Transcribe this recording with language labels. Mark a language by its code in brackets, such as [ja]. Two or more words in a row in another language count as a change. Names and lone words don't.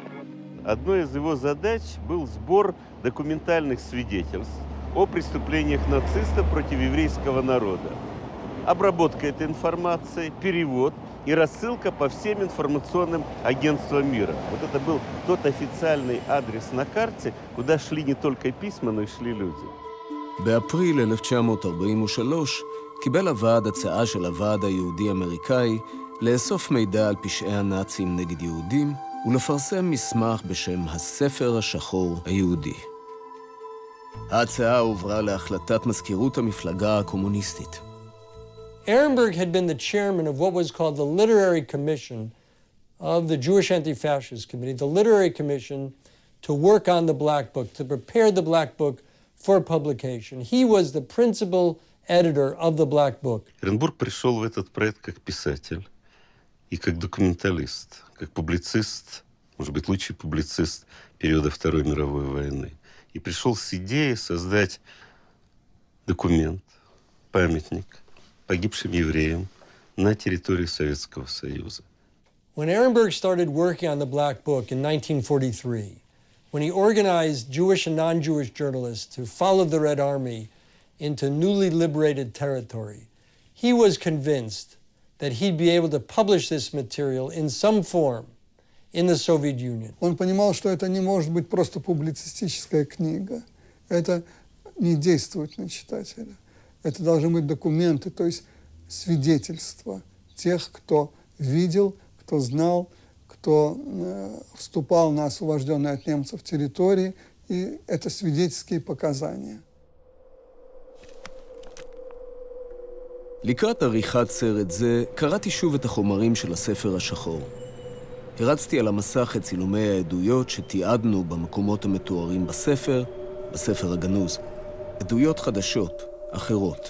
[ru] Одной из его задач был сбор документальных свидетельств о преступлениях нацистов против еврейского народа. Обработка этой информации, перевод и рассылка по всем информационным агентствам мира. Вот это был тот официальный адрес на карте, куда шли не только письма, но и шли люди. [he] באפריל 1943 קיבל הוועד הצעה של הוועד היהודי-אמריקאי לאסוף מידע על פשעי הנאצים נגד יהודים ולפרסם מסמך בשם הספר השחור היהודי. ההצעה הועברה להחלטת מזכירות המפלגה הקומוניסטית. [en] Ehrenberg had been the chairman of what was called the Literary Commission of the Jewish Anti-Fascist Committee, the Literary Commission to work on the Black Book, to prepare the Black Book for publication. He was the principal editor of the Black Book. [ru] Эренбург пришел в этот проект как писатель и как документалист, как публицист, может быть, лучший публицист периода Второй мировой войны. И пришел с идеей создать документ, памятник погибшим евреям на территории Советского Союза. [en] When Ehrenberg started working on the Black Book in 1943, when he organized Jewish and non-Jewish journalists to follow the Red Army into newly liberated territory, he was convinced that he'd be able to publish this material in some form in the Soviet Union. [ru] Он понимал, что это не может быть просто публицистическая книга. Это не действует на читателя. Это должны быть документы, то есть свидетельства тех, кто видел, кто знал, кто вступал на освобожденные от немцев территории, и это свидетельские показания. [he] לקראת עריכת סרט זה, קראתי שוב את החומרים של הספר השחור. הרצתי על המסך את צילומי העדויות שתיעדנו במקומות המתוארים בספר הגנוז. עדויות חדשות, אחרות.